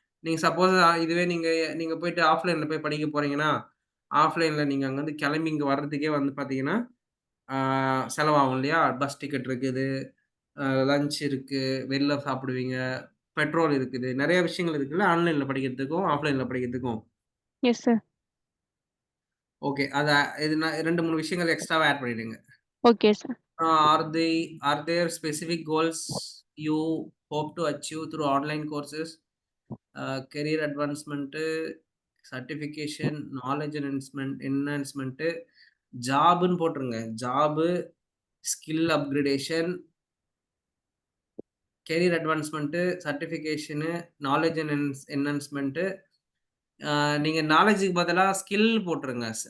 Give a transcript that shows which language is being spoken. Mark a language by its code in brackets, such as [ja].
[ta] நீங்க சப்போஸ் இதுவே நீங்க நீங்க போயிட்டு ஆஃப்லைன்ல போய் படிக்க போறீங்கன்னா, ஆஃப்லைன்ல நீங்க அங்கருந்து கிளம்பி இங்க வர்றதுக்கே வந்து பார்த்தீங்கன்னா, ஆ செலவாகும் இல்லையா? பஸ் டிக்கெட் இருக்குது, லஞ்ச் இருக்கு, வெளில சாப்பிடுவீங்க, பெட்ரோல் இருக்குது. நெறைய விஷயங்கள் இருக்குல்ல, ஆன்லைன்ல படிக்கிறதுக்கும், ஆஃப்லைன்ல படிக்கிறதுக்கும். Yes sir. ஓகே. இது நான் 2, 3 விஷயங்கள் எக்ஸ்ட்ராவா ஆட் பண்ணிடுங்க. Okay sir. [en] Are there specific goals you hope to achieve through online courses? Career advancement, certification, knowledge enhancement, [ta] ஜாப்ன்னு போட்டுருங்க. [en] Job, skill upgradation, career advancement, certification, knowledge enhancement. [ta] நீங்க நாலேட்ஜ்க்கு பதிலா ஸ்கில் போட்டுருங்க.